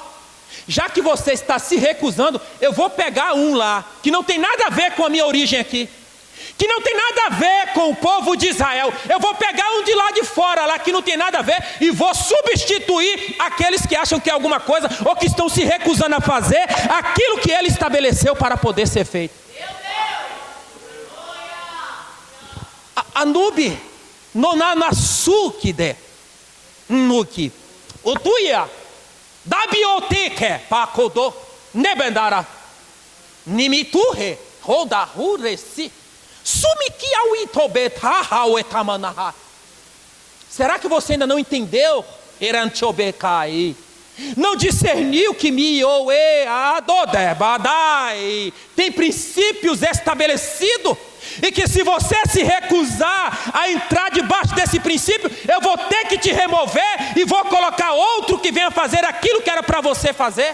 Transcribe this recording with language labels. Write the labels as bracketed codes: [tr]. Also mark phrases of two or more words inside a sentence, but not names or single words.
[pt] Já que você está se recusando, eu vou pegar um lá, que não tem nada a ver com a minha origem aqui, que não tem nada a ver com o povo de Israel. Eu vou pegar um de lá de fora, lá que não tem nada a ver, e vou substituir aqueles que acham que é alguma coisa, ou que estão se recusando a fazer aquilo que ele estabeleceu para poder ser feito. Anubi, nonanasukide, nuki, utuia, dabioteke, pakodo, nebendara, nimituhe, rodahuresi. Será que você ainda não entendeu? Não discerniu que tem princípios estabelecidos, e que se você se recusar a entrar debaixo desse princípio, eu vou ter que te remover e vou colocar outro que venha fazer aquilo que era para você fazer.